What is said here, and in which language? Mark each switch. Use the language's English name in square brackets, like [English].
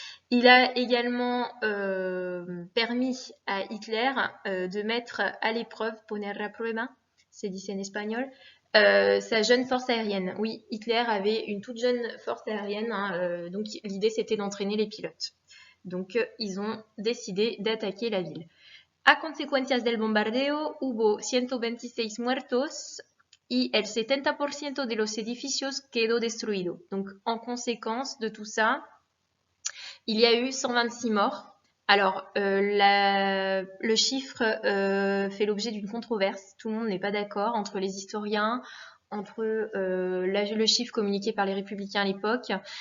[French] Il a également permis à Hitler de mettre à l'épreuve, [Spanish] poner a prueba, se dice [French] en espagnol, sa jeune force aérienne. Oui, Hitler avait une toute jeune force aérienne, hein, donc l'idée c'était d'entraîner les pilotes. Donc ils ont décidé d'attaquer la ville. [Spanish] A consecuencias del bombardeo hubo 126 muertos y el 70% de los edificios quedó destruido. [French] Donc en conséquence de tout ça, il y a eu 126 morts. Alors, le chiffre fait l'objet d'une controverse. Tout le monde n'est pas d'accord entre les historiens, entre le chiffre communiqué par les républicains à l'époque.